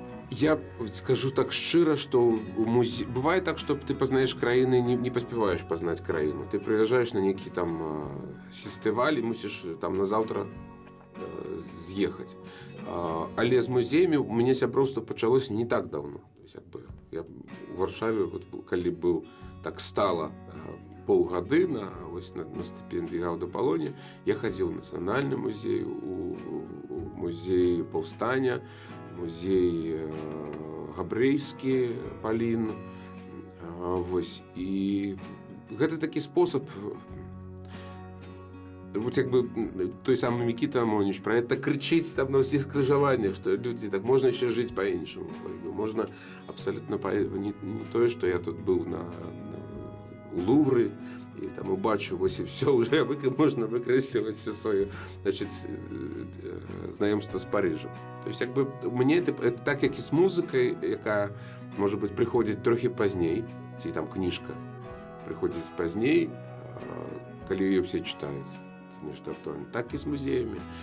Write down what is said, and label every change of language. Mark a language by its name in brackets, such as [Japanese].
[Russian] Я скажу так шчыра, что бывает так, что ты познаешь краіны, не поспеваешь познать краіну. Ты приезжаешь на некий там фестиваль и мусишь там на завтра з'ехаць. [Belarusian] Але з музеямі у мяне сяброўства пачалося не так давно. То есть, я в Варшаве, вот, калі быў так стала паўгады на стыпендыі Гаўда-Палоні, я хадзіў у нацыянальны музей, у музей паўстання, музей габрэйскі Палін. Вось. І гэта такі спосаб. [Russian] Вот як бы той самый Микита Амоніч про это кричить там на всех скрыжаваннях, что люди, так можно еще жить по-іншаму. Можно абсолютно не то, что я тут был у Лувры, и там убачу, вось и все, уже можно выкресливать все свое, значит, знакомство с Парижем. То есть, как бы, мне это так, как и с музыкой, яка, может быть, приходит трохи поздней, ці там книжка приходит поздней, коли ее все читают. [Belarusian] Нешта актуальна, так і з музеямі.